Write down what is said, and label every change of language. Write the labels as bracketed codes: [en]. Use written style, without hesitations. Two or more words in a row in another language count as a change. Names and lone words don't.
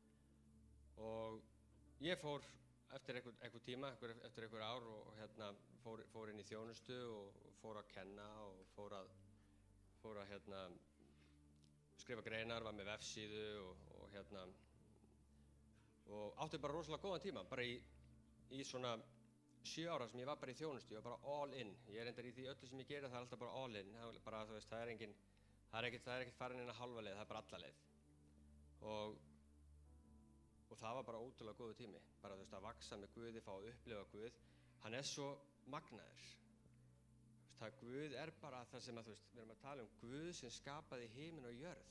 [is] Og ég fór eftir einhver tíma, eftir einhver ár og hérna fór inn í þjónustu og fór að kenna og fór að skrifa greinar, var með vefsíðu og átti bara rosalega góðan tíma, bara í svona 7 ára sem ég var bara í þjónustu, ég var bara all in. Ég er reyndar í því öllu sem ég gera, það er alltaf bara [en] all in. [is] Bara, þú veist, það er ekkert farin inn að halva leið, það er bara alla leið. Og það var bara ótrúlega góður tími, bara þú veist að vaksa með Guði, fá að upplifa Guð. Hann er svo magnaður. Það Guð er bara það sem að, þú veist, við erum að tala Guð sem skapaði himinn og jörð.